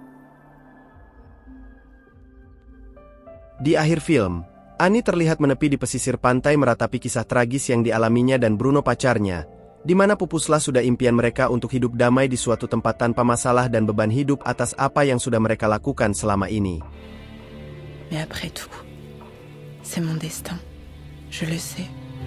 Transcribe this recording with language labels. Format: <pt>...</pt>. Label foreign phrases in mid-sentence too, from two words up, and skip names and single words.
<id>Di akhir film, Annie terlihat menepi di pesisir pantai meratapi kisah tragis yang dialaminya dan Bruno pacarnya, di mana pupuslah sudah impian mereka untuk hidup damai di suatu tempat tanpa masalah dan beban hidup atas apa yang sudah mereka lakukan selama ini.</id> <fr>Mais après tout, c'est mon destin. Je le sais.</fr>